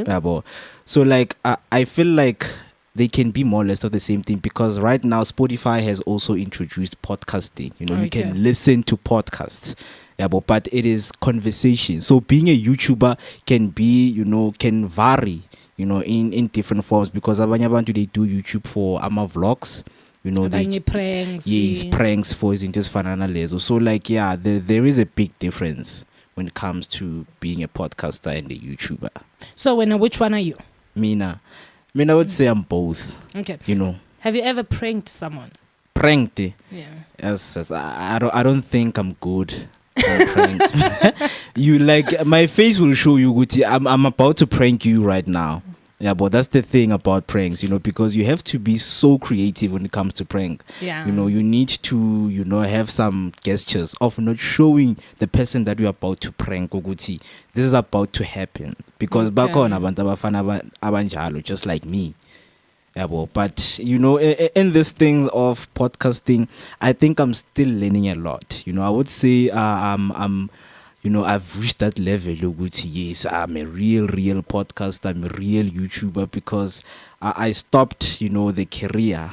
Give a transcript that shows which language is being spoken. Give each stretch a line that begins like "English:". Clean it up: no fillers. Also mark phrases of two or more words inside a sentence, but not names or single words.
English: So like I feel like they can be more or less of the same thing, because right now Spotify has also introduced podcasting. You can listen to podcasts. But it is conversation. So being a YouTuber can be, can vary, in different forms, because
North Ndebele: abanye abantu
English: they do YouTube for vlogs, they pranks. Yes, pranks for
North Ndebele: izinto ezifana lezo.
English: So like there is a big difference when it comes to being a podcaster and a YouTuber. So which one are you? Mina I would say I'm both. Okay. Have you ever pranked someone? Pranked? Yeah. Yes. I don't think I'm good. You like my face will show you Guti. I'm about to prank you right now. Yeah, but that's the thing about pranks, because you have to be so creative when it comes to prank. Yeah. You need to, have some gestures of not showing the person that you're about to prank. Guti, this is about to happen, because back on
North Ndebele: abantu abafana abanjalo,
English: just like me. Yeah, but in this thing of podcasting, I think I'm still learning a lot. I would say I'm I've reached that level. Yes, I'm a real podcaster. I'm a real YouTuber, because I stopped, the career.